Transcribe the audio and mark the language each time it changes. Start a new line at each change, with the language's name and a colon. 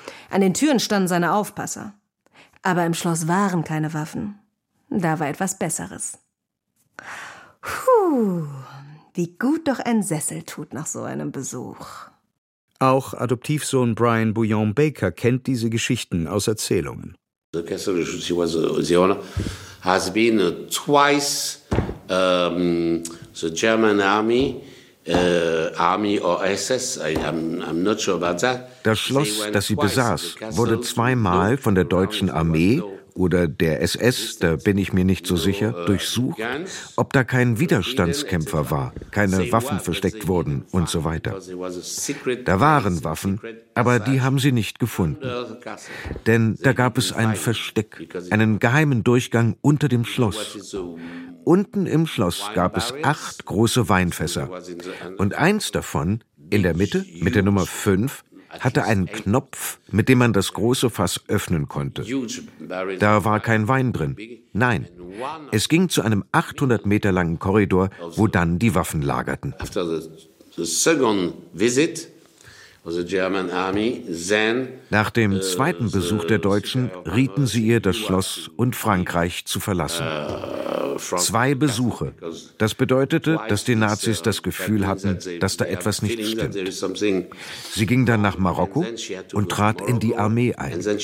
German: An den Türen standen seine Aufpasser. Aber im Schloss waren keine Waffen. Da war etwas Besseres. Puh, wie gut doch ein Sessel tut nach so einem Besuch. Auch Adoptivsohn Brian Bouillon Baker kennt diese Geschichten aus Erzählungen.
English: The Castle of Sion has been twice the German army, army or SS, I'm not sure about that.
German: Das Schloss, das sie besaß, wurde zweimal von der deutschen Armee oder der SS, da bin ich mir nicht so sicher, durchsucht, ob da kein Widerstandskämpfer war, keine Waffen versteckt wurden und so weiter. Da waren Waffen, aber die haben sie nicht gefunden. Denn da gab es ein Versteck, einen geheimen Durchgang unter dem Schloss. Unten im Schloss gab es 8 große Weinfässer. Und eins davon, in der Mitte, mit der Nummer 5, hatte einen Knopf, mit dem man das große Fass öffnen konnte. Da war kein Wein drin. Nein, es ging zu einem 800 Meter langen Korridor, wo dann die Waffen lagerten.
English: After the second visit of the German army, then
German: nach dem zweiten Besuch der Deutschen rieten sie ihr, das Schloss und Frankreich zu verlassen. 2 Besuche. Das bedeutete, dass die Nazis das Gefühl hatten, dass da etwas nicht stimmt. Sie ging dann nach Marokko und trat in die Armee ein.